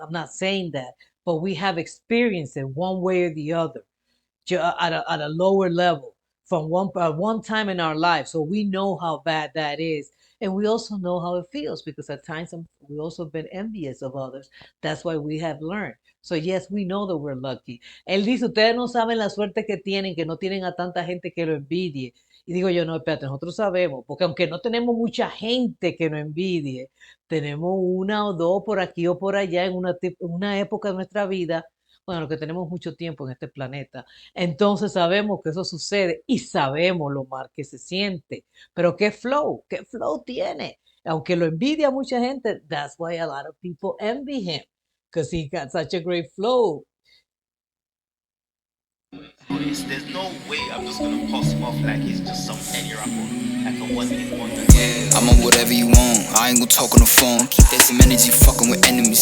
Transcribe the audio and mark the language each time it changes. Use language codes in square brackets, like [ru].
[en] I'm not saying that, but we have experienced it one way or the other. At a lower level from one time in our life. So we know how bad that is. And we also know how it feels because at times we also been envious of others. That's why we have learned. So yes, we know that we're lucky. [es] Él dice, ustedes no saben la suerte que no tienen a tanta gente que lo envidie. Y digo yo, no, espérate, nosotros sabemos, porque aunque no tenemos mucha gente que nos envidie, tenemos una o dos por aquí o por allá en una época de nuestra vida, bueno, que tenemos mucho tiempo en este planeta, entonces sabemos que eso sucede y sabemos lo mal que se siente. Pero qué flow tiene. Aunque lo envidia mucha gente, [en] that's why a lot of people envy him, because he got such a great flow. There's no way I'm just gonna pass him off like he's just some any rapper, like a one hit wonder. Yeah, I'm on whatever you want. I ain't gonna talk on the phone. Keep that same energy fucking with enemies.